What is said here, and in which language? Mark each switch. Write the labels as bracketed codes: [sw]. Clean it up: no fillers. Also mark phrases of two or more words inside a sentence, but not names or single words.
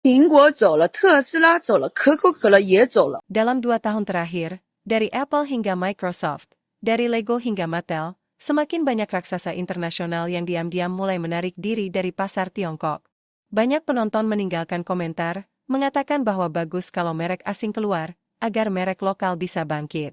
[zh] 苹果走了，特斯拉走了，可口可乐也走了。 [id] Dalam 2 tahun terakhir, dari Apple hingga Microsoft, dari Lego hingga Mattel, semakin banyak raksasa internasional yang diam-diam mulai menarik diri dari pasar Tiongkok. Banyak penonton meninggalkan komentar, mengatakan bahwa bagus kalau merek asing keluar, agar merek lokal bisa bangkit.